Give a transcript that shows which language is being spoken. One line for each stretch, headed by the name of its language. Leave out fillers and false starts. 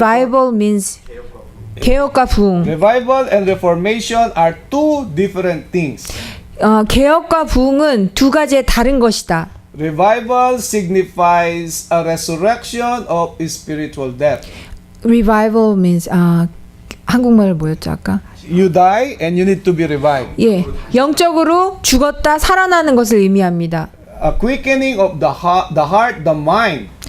English: Revival means
Korean: 개혁과 부흥.
English: Revival and reformation are two different things.
Korean: 개혁과 부흥은 두 가지의 다른 것이다.
English: Revival signifies a resurrection of spiritual death. Revival means
Korean: 한국말을 뭐였죠 아까?
English: You die and you need to be revived.
Korean: 예, 영적으로 죽었다 살아나는 것을 의미합니다.
English: A quickening of the heart, the mind.